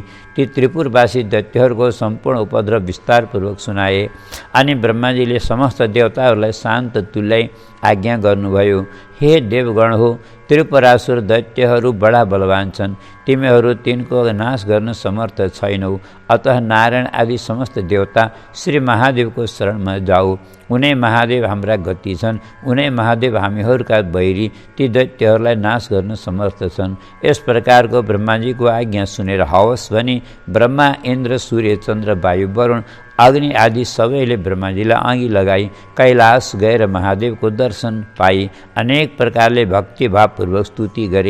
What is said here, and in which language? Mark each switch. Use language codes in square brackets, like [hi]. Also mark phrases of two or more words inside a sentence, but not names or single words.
[ne] ती त्रिपुरवासी दैत्यहरूको सम्पूर्ण उपद्रव विस्तारपूर्वक सुनाए अनि ब्रह्माजीले समस्त देवताहरूलाई शान्त तुल्याई आज्ञा गर्नुभयो। हे देवगण हो, त्रिपुरासुर दैत्यहरू बडा बलवान छन्, तिमीहरू तिनको नाश गर्न समर्थ छैनौ। अतः नारायण आदि समस्त देवता श्री महादेवको शरणमा जाऊ। उनै महादेव हाम्रा गति छन्, उनै महादेव हामीहरूका बैरी ती दैत्यहरूलाई नाश गर्न समर्थ छन्। यस प्रकारको ब्रह्माजीको आज्ञा सुनेर हवस् भनी ब्रह्मा, इन्द्र, सूर्य, चन्द्र, वायु, वरुण, अग्नि आदि सबैले ब्रह्माजीलाई अघि लगाई कैलाश गएर महादेवको दर्शन पाई अनेक प्रकारले भक्तिभावपूर्वक स्तुति गरे।